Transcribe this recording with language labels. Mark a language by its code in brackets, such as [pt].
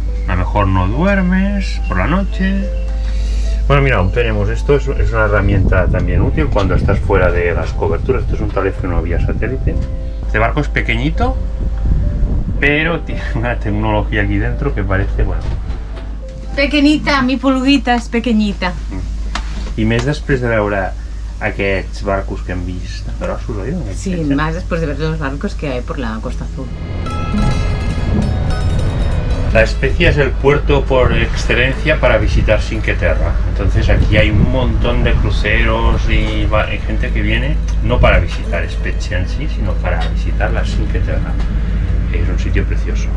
[es] A lo mejor no duermes por la noche. Bueno, mira, aún tenemos esto. Es una herramienta también útil cuando estás fuera de las coberturas. Esto es un teléfono vía satélite. Este barco es pequeñito, pero tiene una tecnología aquí dentro que parece, bueno... Pequeñita, mi pulguita és pequeñita. [ca] I més després de veure aquests barcos que hem vist grossos, oi? [es] Sí, más después de ver los barcos que hay por la Costa Azul. La Spezia es el puerto por excelencia para visitar Cinque Terre. Entonces aquí hay un montón de cruceros y hay gente que viene no para visitar Spezia en sí, sino para visitar la Cinque Terre. Es un sitio precioso.